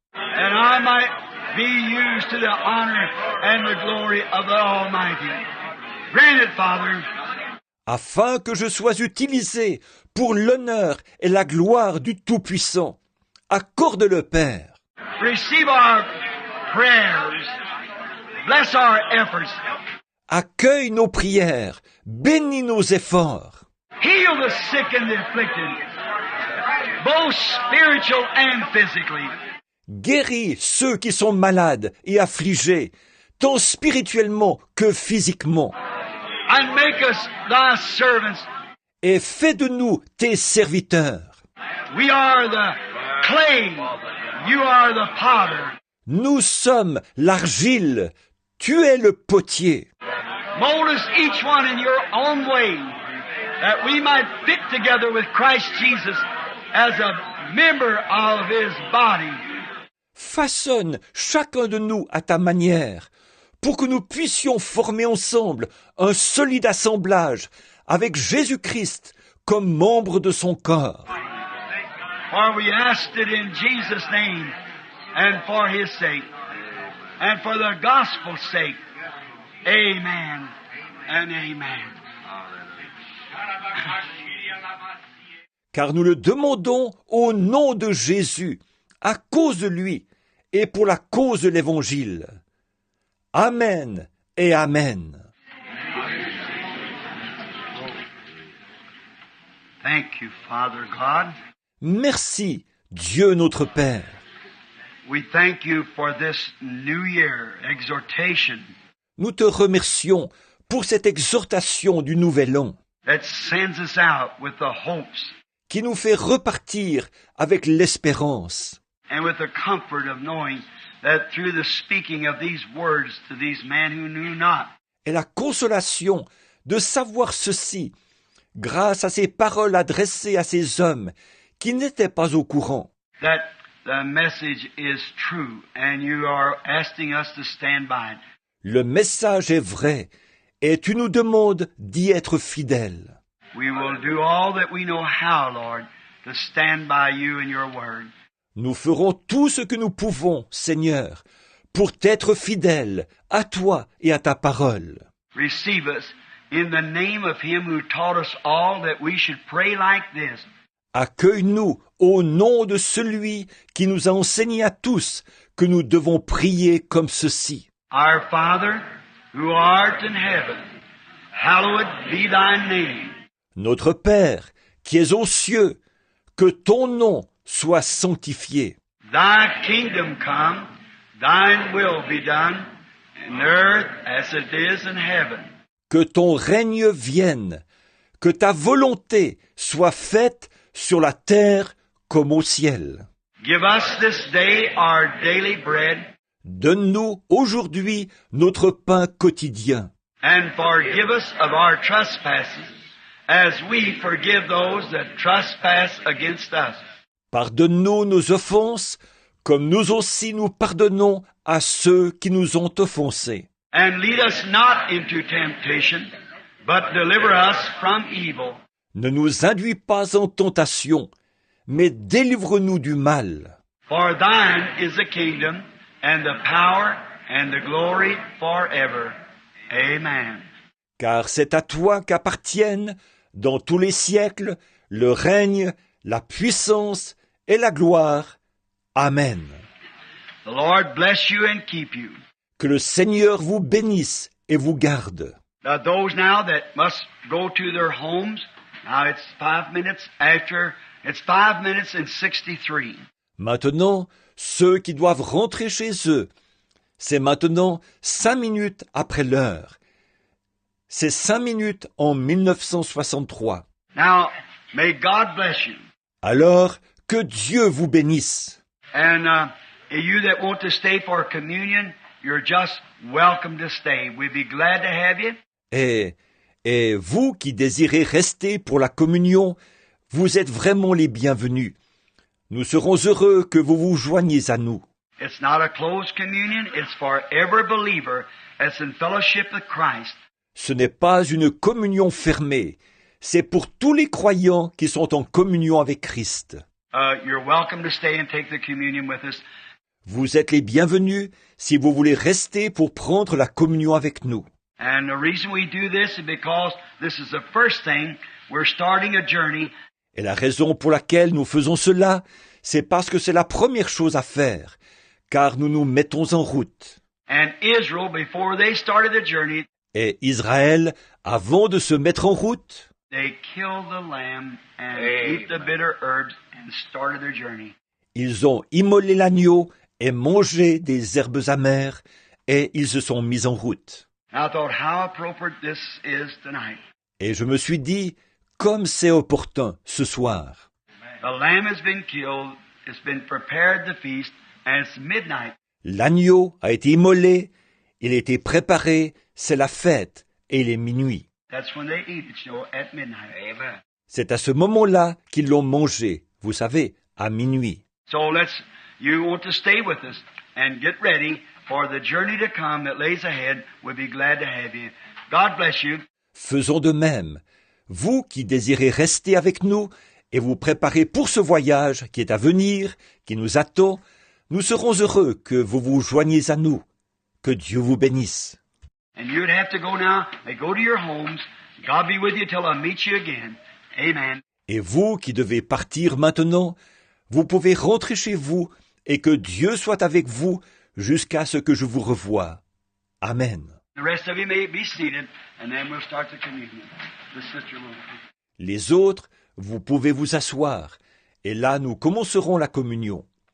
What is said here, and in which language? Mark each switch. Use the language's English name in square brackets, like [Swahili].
[English] And I might be used to the honor and the glory of the Almighty. Grant it, Father. [French] Afin que je sois utilisé pour l'honneur et la gloire du Tout-Puissant. Accorde-le, Père. [English] Receive our prayers. Bless our efforts. [French] Accueille nos prières, bénis nos efforts. [English] Heal the sick and the afflicted, both spiritual and physically. [French] Guéris ceux qui sont malades et affligés, tant spirituellement que physiquement. [English] And make us thy servants. [French] Et fais de nous tes serviteurs. [English] We are the clay. You are the potter. [French] Nous sommes l'argile, tu es le potier. [English] Mold us each one in your own way, that we might fit together with Christ Jesus as a member of His body. [French] Façonne chacun de nous à ta manière, pour que nous puissions former ensemble un solide assemblage avec Jésus-Christ comme membre de son corps. [English] For we asked it in Jesus' name, and for His sake, and for the gospel's sake. Amen and amen. [French] Car nous le demandons au nom de Jésus, à cause de lui et pour la cause de l'Évangile. Amen et Amen. [English] Thank you, Father God. [French] Merci, Dieu notre Père. [English] We thank you for this new year exhortation [French] Nous te remercions pour cette exhortation du Nouvel An [English] that sends us out with the hopes [French] qui nous fait repartir avec l'espérance [English] and with the comfort of knowing that through the speaking of these words to these men who knew not, [French] et la consolation de savoir ceci grâce à ces paroles adressées à ces hommes qui n'étaient pas au courant, [English] that the message is true and you are asking us to stand by it. [French] le message est vrai et tu nous demandes d'y être fidèles. [English] We will do all that we know how, Lord, to stand by you and your word. [French] Nous ferons tout ce que nous pouvons, Seigneur, pour t'être fidèles à toi et à ta parole. [English] Receive us in the name of him who taught us all that we should pray like this. [French] Accueille-nous au nom de celui qui nous a enseigné à tous que nous devons prier comme ceci. [English] Our Father, who art in heaven, hallowed be thy name. [French] Notre Père, qui es aux cieux, que ton nom soit sanctifié. [English] Thy kingdom come, thine will be done, in earth as it is in heaven. [French] Que ton règne vienne, que ta volonté soit faite sur la terre comme au ciel. [English] Give us this day our daily bread, [French] Donne-nous aujourd'hui notre pain quotidien. [English] and forgive us of our trespasses, as we forgive those that trespass against us. [French] Pardonne-nous nos offenses, comme nous aussi nous pardonnons à ceux qui nous ont offensés. [English] And lead us not into temptation, but deliver us from evil. [French] Ne nous induis pas en tentation, mais délivre-nous du mal. [English] For thine is the kingdom, and the power, and the glory forever. Amen. [French] Car c'est à toi qu'appartiennent, dans tous les siècles, le règne, la puissance et la gloire. Amen. [English] The Lord bless you and keep you. [French] Que le Seigneur vous bénisse et vous garde. [English] Now those now that must go to their homes, now it's 5 minutes after, it's 5 minutes and 63. [French] Maintenant, ceux qui doivent rentrer chez eux, c'est maintenant 5 minutes après l'heure. C'est 5 minutes en 1963. [English] Now, may God bless you. [French] Alors, que Dieu vous bénisse. [English] And you that want to stay for communion, you're just welcome to stay. We'd be glad to have you. [French] Et vous qui désirez rester pour la communion, vous êtes vraiment les bienvenus. Nous serons heureux que vous vous joigniez à nous. [English] It's not a closed communion. It's for every believer that's in fellowship with Christ. [French] Ce n'est pas une communion fermée, c'est pour tous les croyants qui sont en communion avec Christ. [English] You're welcome to stay and take the communion with us. [French] Vous êtes les bienvenus si vous voulez rester pour prendre la communion avec nous. [English] And the reason we do this is because this is the first thing. We're starting a journey. [French] Et la raison pour laquelle nous faisons cela, c'est parce que c'est la première chose à faire, car nous nous mettons en route. [English] And Israel, before they started the journey, [French] Et Israël, avant de se mettre en route, [English] they killed the lamb and ate the bitter herbs and started their journey. [French] ils ont immolé l'agneau et mangé des herbes amères, et ils se sont mis en route. [English] I thought how appropriate this is tonight. [French] Et je me suis dit, comme c'est opportun ce soir. [English] The lamb has been killed, it's been prepared the feast, and it's midnight. [French] L'agneau a été immolé, il a été préparé, c'est la fête, et il est minuit. [English] That's when they eat it, at midnight. Amen. [French] C'est à ce moment-là qu'ils l'ont mangé, vous savez, à minuit. [English] So you want to stay with us and get ready for the journey to come that lays ahead. We'll be glad to have you. God bless you. [French] Faisons de même. Vous qui désirez rester avec nous et vous préparer pour ce voyage qui est à venir, qui nous attend, nous serons heureux que vous vous joigniez à nous. Que Dieu vous bénisse. [English] And you'd have to go now. They go to your homes. God be with you till I meet you again. Amen. [French] Et vous qui devez partir maintenant, vous pouvez rentrer chez vous et que Dieu soit avec vous jusqu'à ce que je vous revoie. Amen. [English] The rest of you may be seated, and then we'll start the communion. The sister will. [French] Les autres, vous pouvez vous asseoir, et là nous commencerons la communion.